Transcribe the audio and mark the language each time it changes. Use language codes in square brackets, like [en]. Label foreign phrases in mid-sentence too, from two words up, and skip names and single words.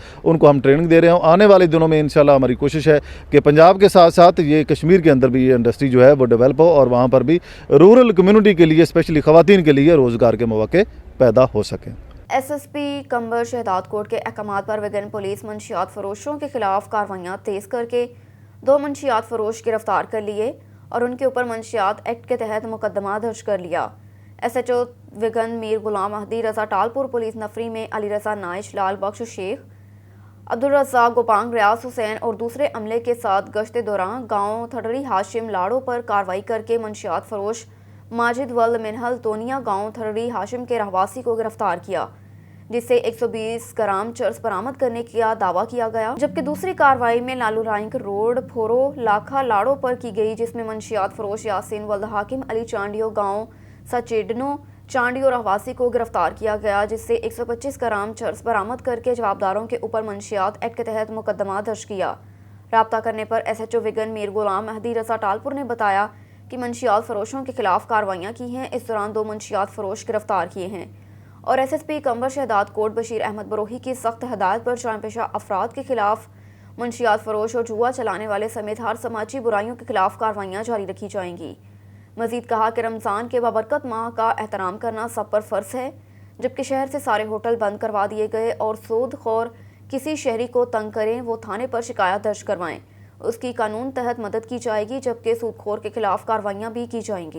[ur] ان کو ہم ٹریننگ دے رہے ہیں۔ آنے والے دنوں میں انشاءاللہ ہماری کوشش ہے کہ پنجاب کے ساتھ ساتھ یہ کشمیر کے اندر بھی یہ انڈسٹری جو ہے وہ ڈیولپ ہو اور وہاں پر بھی [en] rural community [ur] کے لیے اسپیشلی خواتین کے لیے روزگار کے موقعے پیدا ہو سکیں. SSP قمبر شہداد کوٹ کے احکامات پر وگن پولیس منشیات فروشوں کے خلاف کارروائیاں تیز کر کے 2 منشیات فروش گرفتار کر لیے اور ان کے اوپر منشیات ایکٹ کے تحت مقدمہ درج کر لیا. SHO وگن میر غلام مہدی رضا ٹالپر پولیس نفری میں علی رضا نائش، لال بخش شیخ، عبدالرزاق گوپانگ, ریاض حسین اور دوسرے عملے کے ساتھ گشت دوران گاؤں ٹھڑی ہاشم لاڑو پر کارروائی کر کے منشیات فروش ماجد ولد منہل تونیا گاؤں ٹھڑی ہاشم کے رہواسی کو گرفتار کیا، جس سے 120 گرام چرس برآمد کرنے کا دعویٰ کیا گیا. جبکہ دوسری کارروائی میں لالو رائنک روڈ فورو لاکھا لاڑو پر کی گئی، جس میں منشیات فروش یاسین ولد حاکم علی چانڈیو گاؤں سچیڈنو چانڈیو رہواسی کو گرفتار کیا گیا، جس سے 125 گرام چرس برآمد کر کے جوابداروں کے اوپر منشیات ایکٹ کے تحت مقدمہ درج کیا. رابطہ کرنے پر SHO وگن میر غلام مہدی رضا ٹالپر نے بتایا کہ منشیات فروشوں کے خلاف کارروائیاں کی ہیں. اس دوران 2 منشیات فروش گرفتار کیے ہیں اور SSP قمبر شہداد کوٹ بشیر احمد بروہی کی سخت ہدایت پر جان پیشہ افراد کے خلاف منشیات فروش اور جوا چلانے والے سمیت ہر سماجی برائیوں کے خلاف کارروائیاں جاری رکھی جائیں گی. مزید کہا کہ رمضان کے بابرکت ماہ کا احترام کرنا سب پر فرض ہے، جبکہ شہر سے سارے ہوٹل بند کروا دیے گئے اور سودخور کسی شہری کو تنگ کریں وہ تھانے پر شکایت درج کروائیں، اس کی قانون تحت مدد کی جائے گی، جبکہ سودخور کے خلاف کارروائیاں بھی کی جائیں گی.